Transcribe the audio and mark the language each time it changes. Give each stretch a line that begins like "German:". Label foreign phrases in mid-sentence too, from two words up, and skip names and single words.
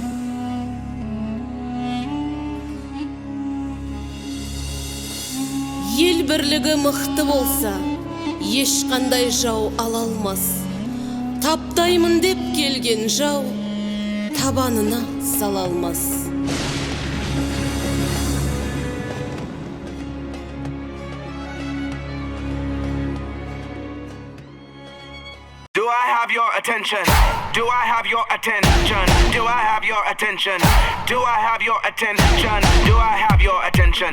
Kazakh: Ел бірлігі мықты болса, ешқандай жау ала алмас. Таптаймын деп келген жау табанына сала алмас.
English: Do I have your attention? Do I have your attention? Do I have your attention? Do I have your attention? Do I have your attention?